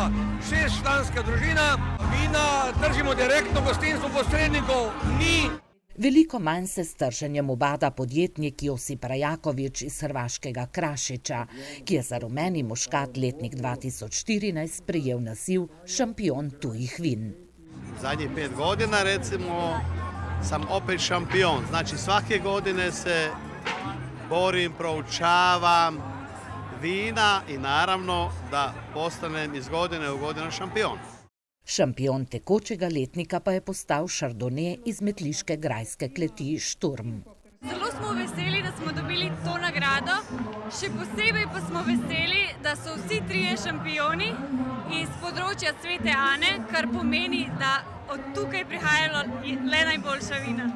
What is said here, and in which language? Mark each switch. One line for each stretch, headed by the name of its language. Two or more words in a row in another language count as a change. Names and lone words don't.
Slovenian: 6-članska družina, vina držimo direktno, gostinstvo posrednikov ni. Veliko manj se s trženjem ubada podjetnik Josip Rajakovič iz hrvaškega Krašiča, ki je za rumeni muškat letnik 2014 prejel naziv šampion tujih vin.
Croatian: Zadnjih 5 godina recimo sam opet šampion, znači svake godine se borim, proučavam vina i naravno da postanem iz godine u godinu šampion.
Slovenian: Šampion tekočega letnika pa je postal Chardonnay iz metliške grajske kleti Šturm. Zelo smo veseli, da smo dobili to nagrado, še posebej pa smo veseli, da so vsi trije šampioni iz področja Svete Ane, kar pomeni, da od tukaj prihajajo le najboljša vina.